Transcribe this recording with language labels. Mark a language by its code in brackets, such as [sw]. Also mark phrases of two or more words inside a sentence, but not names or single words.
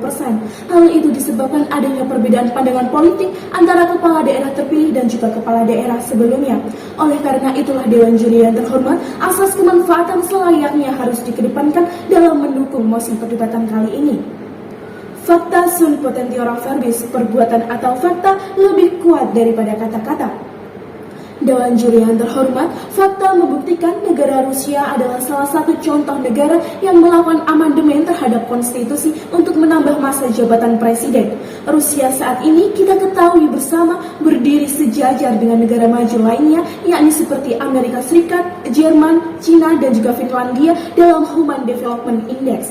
[id] Hal itu disebabkan adanya perbedaan pandangan politik antara kepala daerah terpilih dan juga kepala daerah sebelumnya. Oleh karena itulah Dewan juri yang terhormat, asas kemanfaatan selayaknya harus dikedepankan dalam mendukung mosi perdebatan kali ini. [la] Fakta sunt potentiora verbis, [id] perbuatan atau fakta lebih kuat daripada kata-kata. Dewan juri yang terhormat, fakta membuktikan negara Rusia adalah salah satu contoh negara yang melakukan amandemen terhadap konstitusi untuk menambah masa jabatan presiden. Rusia saat ini kita ketahui bersama berdiri sejajar dengan negara maju lainnya, yakni seperti Amerika Serikat, Jerman, Cina, dan juga Finlandia dalam [en] Human Development Index.